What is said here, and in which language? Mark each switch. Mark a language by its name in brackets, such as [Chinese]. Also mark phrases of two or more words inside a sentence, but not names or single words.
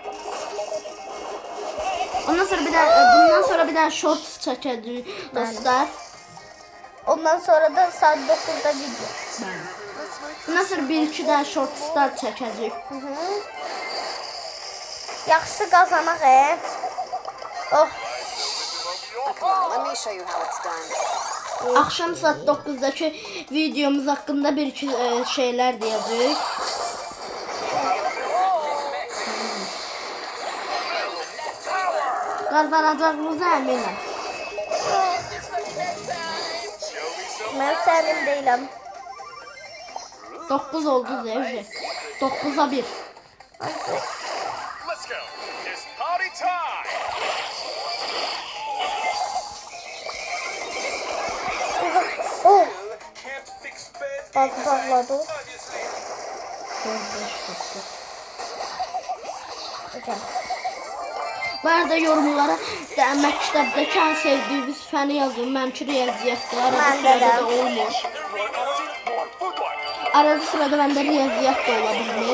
[Azerbaijani] Bundan sonra bir daha shorts çəkəcəyik dostlar. Ondan sonra da saat 9'da video. Bundan sonra 1-2 dənə shortslar çəkəcəyik. Yaxşı qazanaq Oh. [English] Come on, let me show you how it's done. [Azerbaijani] Axşam saat 9-dakı videomuz haqqında 1-2 şeylər deyəcəyik. Qazanacağımıza əminəm. Mən sənin deyiləm. 9 oldu Zevci. 9'a 1. [English] Let's go. It's party time. Oh. Can't fix bad [Azerbaijani] Bazı bağladı. Okay. Bu arada yorumlara da məktəbdəki ən sevdiyiniz fəni yazın. Mənimki riyaziyyatdır. Arada Məndə də. sırada da olmur. Arada sırada məndə riyaziyyat da ola bilmir.